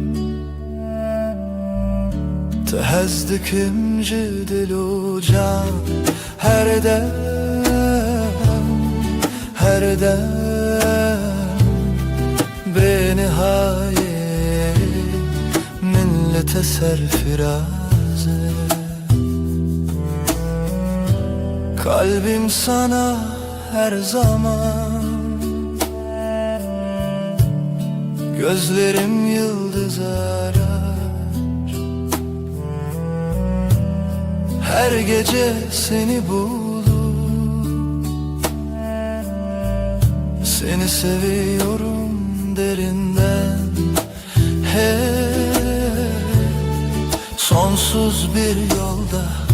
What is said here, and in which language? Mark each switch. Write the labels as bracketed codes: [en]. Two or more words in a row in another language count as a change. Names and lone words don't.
[ku] Te hez dikim ji dil û can Her dem, her dem Bê nihayê min li te serfiraz e [tr] Kalbim sana her zaman Gözlerim yıldız arar Her gece seni bulup Seni seviyorum derinden Hep sonsuz bir yolda